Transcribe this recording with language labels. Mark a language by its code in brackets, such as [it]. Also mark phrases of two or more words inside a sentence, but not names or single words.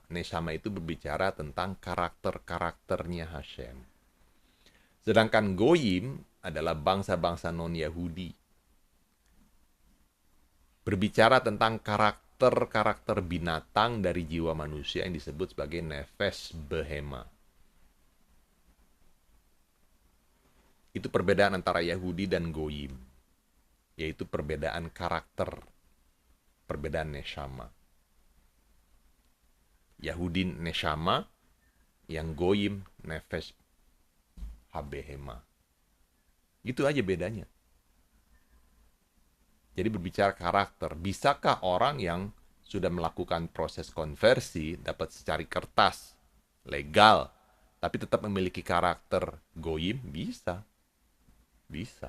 [id] Neshama itu berbicara tentang karakter-karakternya Hashem. Sedangkan Goyim adalah bangsa-bangsa non-Yahudi. Berbicara tentang karakter binatang dari jiwa manusia yang disebut sebagai [he] נפש בהמה. [id] Itu perbedaan antara Yahudi dan Goyim. Yaitu perbedaan karakter, perbedaan neshama. Yahudi neshama, yang Goyim [he] נפש הבהמה. [id] Itu aja bedanya. Jadi berbicara karakter, bisakah orang yang sudah melakukan proses konversi dapat secari kertas legal, tapi tetap memiliki karakter Goyim? Bisa. Bisa.